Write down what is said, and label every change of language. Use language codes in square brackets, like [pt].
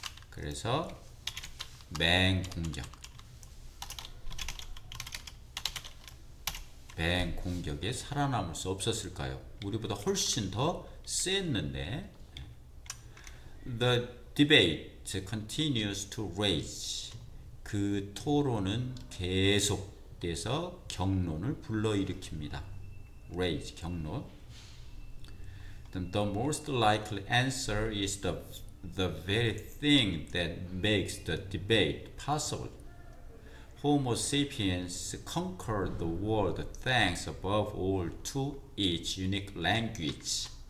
[ko] 그래서 맹 공격에 살아남을 수 없었을까요? 우리보다 훨씬 더 셌는데. [en] The debate continues to rage. [ko] 그 토론은 계속돼서 경론을 불러일으킵니다. rage, 경론. [en] The most likely answer is the very thing that makes the debate possible. Homo sapiens conquered the world thanks above all to its unique language.